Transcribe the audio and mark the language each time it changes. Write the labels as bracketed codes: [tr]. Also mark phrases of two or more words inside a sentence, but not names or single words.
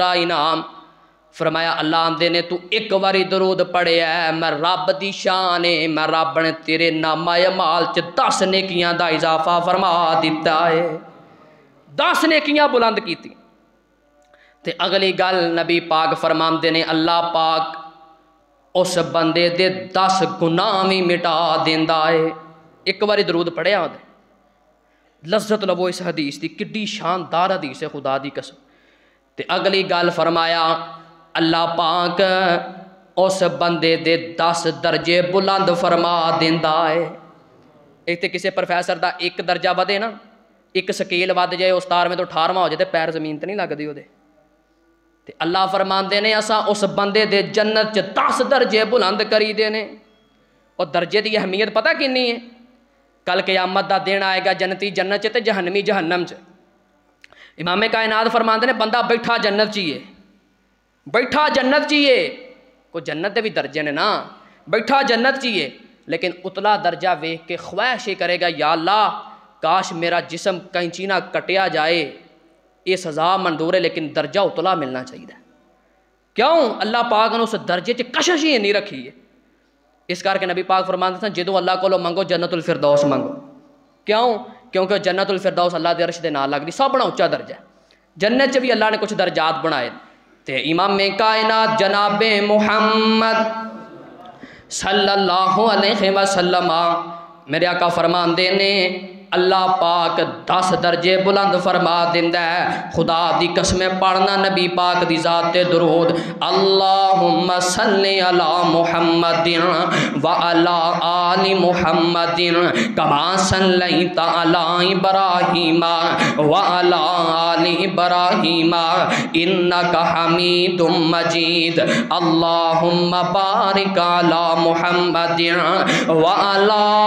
[pa] تے دوسرا انعام فرمایا اللہ آندے نے تو ایک واری درود پڑھے ہے میں رب دی شان ہے میں رب نے تیرے نامہ اعمال چ 10 نیکیاں دا اضافہ فرما دیتا ہے 10 نیکیاں بلند کیتی تے اگلی گل نبی پاک فرماندے نے اللہ پاک اس بندے دے 10 گناہ بھی مٹا دیندا ہے ایک واری درود پڑھیا ہوندے لذت لو اس حدیث دی کڈی شاندار حدیث ہے خدا دی قسم تے اگلی گل فرمایا اللہ پاک اس بندے دے 10 درجے بلند فرما دیندا ہے ایک تے کسے پروفیسر دا ایک درجہ ودے نا ایک سکیل ود جائے اس تار میں تو 18واں ہو جائے تے پیر زمین تے نہیں لگ دی ہو دے تے اللہ فرماندے نے اساں اس بندے دے جنت چ 10 درجے بلند کری دے نے اور درجے دی اہمیت پتہ کینی ہے کل قیامت دا دن آئے گا جنتی جنت چ تے جہنمی جہنم چ امام کائنات فرماندے نے بندہ بیٹھا جنت چیئے بیٹھا جنت چیئے کو جنت دے بھی درجے نے نا بیٹھا جنت چیئے لیکن اتلا درجہ ویکھ کے خواہش کرے گا یا اللہ کاش میرا جسم کینچی نہ کٹیا جائے یہ سزا منظور ہے لیکن درجہ اتلا ملنا چاہیے کیوں اللہ پاک نے اس درجے چ کشش ہی نہیں رکھی ہے اس کر کے نبی پاک فرماندے سن جدو اللہ کو منگو جنت الفردوس منگو کیوں کیونکہ جنت الفردوس اللہ دے عرش دے نال لگدی سب بڑا اونچا درجہ ہے جنت چ بھی اللہ نے کچھ درجات بنائے تے امام کائنات جناب محمد [ar] صلی اللہ علیہ وسلم [pa] میرے آقا فرماندے نے اللہ پاک 10 درجے بلند فرما دیندا ہے خدا دی قسمیں پڑھنا نبی پاک دی ذات درود [ar] اللہم صلی علی محمد وعلی آل محمد کما صلیت علی ابراہیم وعلی آل ابراہیم انک حمید مجید اللہم بارک علی محمد وعلی